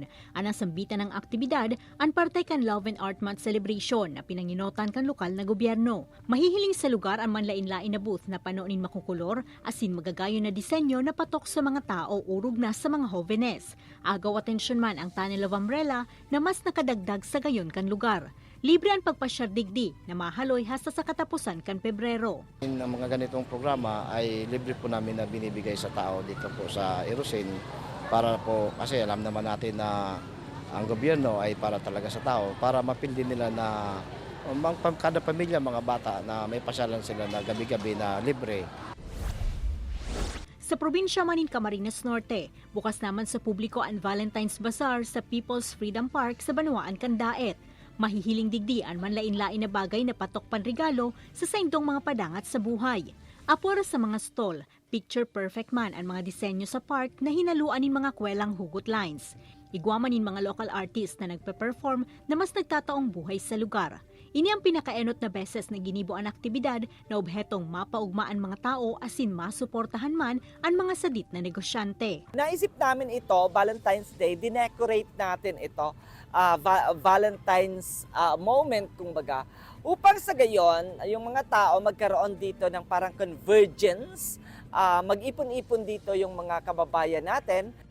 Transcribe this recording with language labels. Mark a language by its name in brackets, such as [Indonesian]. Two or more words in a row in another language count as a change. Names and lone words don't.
[Bikol] Anang sambitan ng aktibidad, ang partay kan Love and Art Month celebration na pinanginotan kan lokal na gobyerno. Mahihiling sa lugar ang manlain-lain na booth na panoonin makukulor, asin magagayon na disenyo na patok sa mga tao urog na sa mga hovenes. Agaw atensyon man ang [English] tunnel of umbrella [Bikol] na mas nakadagdag sa gayon kan lugar. Libre ang pagpasyar digdi na mahaloy hasta sa katapusan kan Pebrero. [Filipino] Ang mga ganitong programa ay libre po namin na binibigay sa tao dito po sa Erosin para po, kasi alam naman natin na ang gobyerno ay para talaga sa tao, para mapil din nila na kada pamilya, mga bata na may pasyalan sila na gabi-gabi na libre. [Bikol] Sa probinsya man in Camarines Norte, bukas naman sa publiko ang Valentine's Bazaar sa People's Freedom Park sa Banawaan, Candaet. Mahihiling digdi ang manlain-lain na bagay na patok panregalo sa saindong mga padangat sa buhay. Apora sa mga stall, [English] picture perfect [Bikol] man ang mga disenyo sa park na hinaluan ng mga kwelang hugot lines. Igwaman ng mga [English] local artists [Bikol] na nagpe-perform na mas nagtataong buhay sa lugar. Ini ang pinakaenot na beses na ginibo ang aktibidad na obhetong mapaugmaan mga tao asin masuportahan man ang mga sadit na negosyante. [Filipino] Naisip namin ito, Valentine's Day, dinecorate natin ito, Valentine's moment kumbaga, upang sa gayon, yung mga tao magkaroon dito ng parang convergence, mag-ipon-ipon dito yung mga kababayan natin.